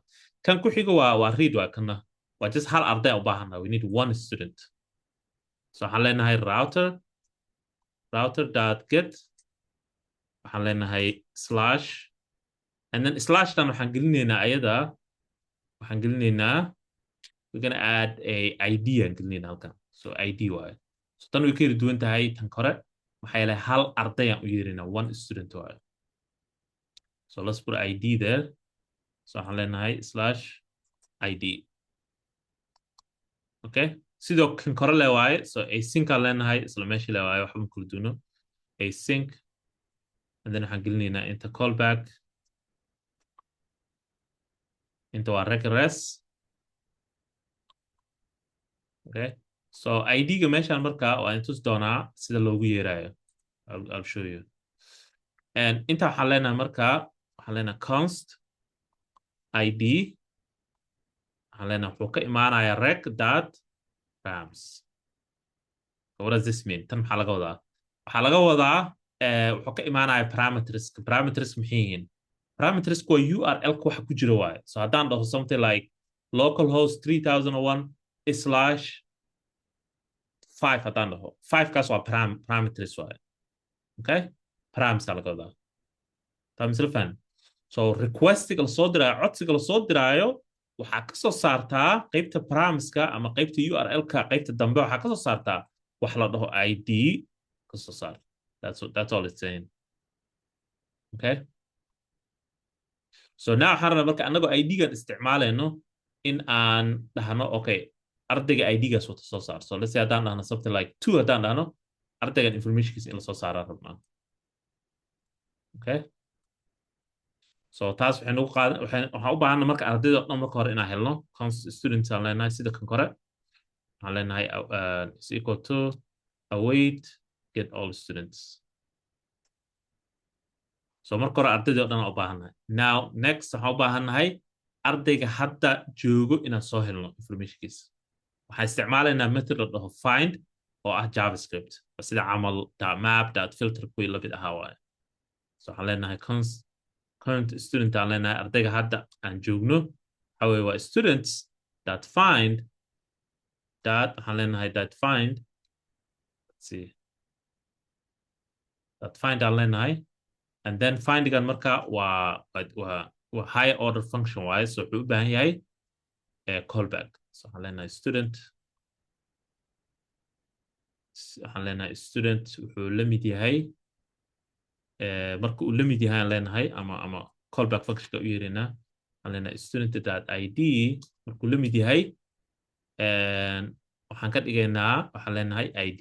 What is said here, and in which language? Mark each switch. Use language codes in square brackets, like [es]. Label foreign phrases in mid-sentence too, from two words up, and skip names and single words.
[so] kan ku xiga waa read waa kana. waa just hal arday u baahanaa. [en] We need one student. [so] So waxaan leenahay router.get. waxaan leenahay slash [en] and then [so] slashtan waxaan gelinaynaa ayada. waxaan gelinaynaa [en] we're gonna add a ID [so] aan gelinaynaa halkan. So ID waaye. So tan way ka yara duwan tahay tan kore. maxaa yeelay hal arday aan u yeerinaa. [en] One student waaye. So let's put ID there. [so] So waxaan leenahay /ID. Okay. sidoo kan kore le waaye. So async aan leenahay isla meeshii le waaye. waxba ma kala duuno. Async. [en] And then [so] waxaan gelinaynaa inta callback. inta waa regress. Okay. So ID-ga meeshaan markaa waa intus doonaa sida loogu yeerayo. [en] I'll show you. [so] And inta waxaan leenahay markaa waxaan leenahay [en] const ID. [so] waxaan leenahay wuxuu ka imaanayaa rec.rams. [en] What does this mean? [so] tan maxaa laga wadaa? waxaa laga wadaa wuxuu ka imaanayaa parameters. Parameters maxay yihiin? Parameters waa URL-ka waxa ku jira waaye. So haddaan dhaho [en] something like localhost 3001/5 [so] haddaan dhaho. 5 kaas waa parameters waaye. Okay? Params laga wadaa. taa misle faham. So requestiga la soo diraayo, codsiga la soo diraayo waxaa ka soo saartaa qaybta paramska ama qaybta URL-ka qaybta dambe waxaa ka soo saartaa wax la dhaho ID ka soo saar. [en] That's all it's saying. Okay? So now [so] waxaan rabnaa marka anagoo ID-gan isticmaalayno in aan dhahno okay ardayga ID-gaas wata soo saar. [en] So let's say [so] haddaan dhahno [en] something like 2 [so] haddaan dhahno ardaygan informationkiisa in la soo saaraan rabnaa. Okay? So taas waxaan u baahanna marka ardayda dhan marka hore inaan helno [en] const students [so] aan leenahay sida kan kore. waxaan leenahay [en] is equal to await get all students. [so] So marka hore ardayda dhan aan u baahannahay. [en] Now next [so] waxaan u baahannahay ardayga hadda joogo inaan soo helno informationkiisa. waxaan isticmaalaynaa method la dhaho find oo ah JavaScript. sida camal .map.filter kuwii la mid ahaa waaye. So waxaan leenahay [en] current student [so] aan leenahay ardayga hadda aan joogno waxa weeye waa [en] students that find [so] waxaan leenahay [en] that find let's see that find [so] aan leenahay [en] and then [so] findgan marka waa [en] high order function [so] waaye. So wuxuu u baahan yahay callback. So waxaan leenahay student wuxuu la mid yahay marka uu la mid yahay aan leenahay ama [en] callback functionka [so] u yeerinaa aan leenahay student.id markuu la mid yahay waxaan ka dhigaynaa waxaan leenahay ID.